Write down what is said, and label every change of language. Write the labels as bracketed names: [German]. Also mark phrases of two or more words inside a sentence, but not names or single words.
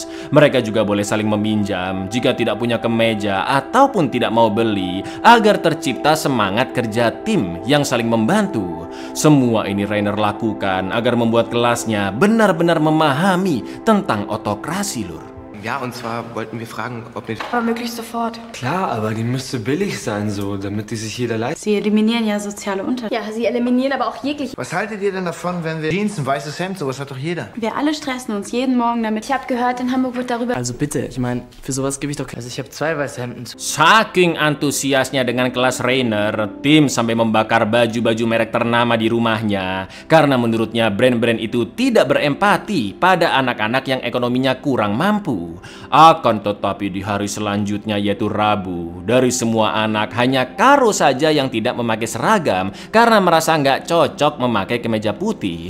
[Indonesian] Mereka juga boleh saling meminjam jika tidak punya kemeja ataupun tidak mau beli, agar tercipta semangat kerja tim yang saling membantu. Semua ini Rainer lakukan agar membuat kelasnya benar-benar memahami tentang otokrasi, Lur. [German] Ja, und zwar wollten wir fragen, ob nicht... Aber möglichst sofort. Klar, aber die müsste billig sein, so, damit die sich jeder leistet. Sie eliminieren ja soziale Unterschiede. Ja, sie eliminieren aber auch jegliche... Was haltet ihr denn davon, wenn wir Jeans, ein weißes Hemd, sowas hat doch jeder. Wir alle stressen uns jeden Morgen damit. Ich habe gehört, in Hamburg wird darüber... Also bitte, ich meine, für sowas gebe ich doch... Also ich habe 2 weiße Hemden. [Indonesian] Saking antusiasnya dengan kelas Rainer, Tim sampai membakar baju-baju merek ternama di rumahnya karena menurutnya brand-brand itu tidak berempati pada anak-anak yang ekonominya kurang mampu. Akan tetapi di hari selanjutnya, yaitu Rabu, dari semua anak hanya Caro saja yang tidak memakai seragam karena merasa nggak cocok memakai kemeja putih.